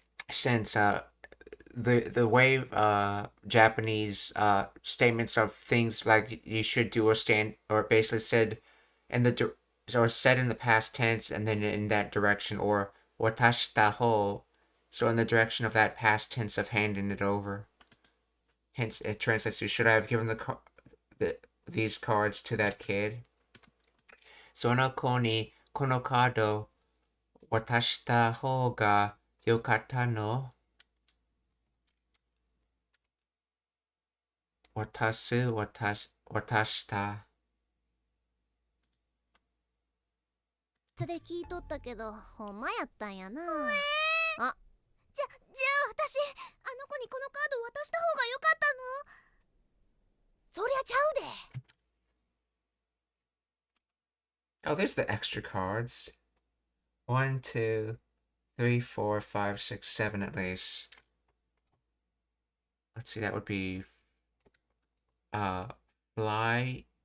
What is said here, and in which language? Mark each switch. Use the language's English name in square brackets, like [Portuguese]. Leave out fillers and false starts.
[English] Since the way Japanese statements of things like you should do or basically said in the or said in the past tense and then in that direction, or [Japanese] watashita ho, [English] so in the direction of that past tense of handing it over. Hence it translates to should I have given these cards to that kid? [Japanese] So の子にこのカード渡した方がよかったの？渡した。それ聞いとったけど、ほんまやったんやな。あ、じゃあ私、あの子にこのカード渡した方がよかったの？そりゃちゃうで。 [English] Oh, there's the extra cards. 1, 2, 3, 4, 5, 6, 7 at least. Let's see, that would be fly.